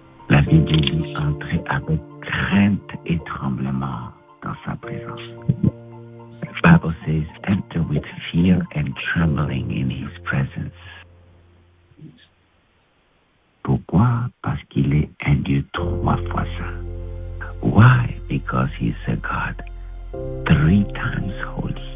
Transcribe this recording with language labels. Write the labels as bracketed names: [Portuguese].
[French] La Bible dit entrer avec crainte et tremblement dans sa présence. [English] The Bible says enter with fear and trembling in his presence. [French] Pourquoi? Parce qu'il est un Dieu 3 fois saint. [English] Why? Because he is a God 3 times holy.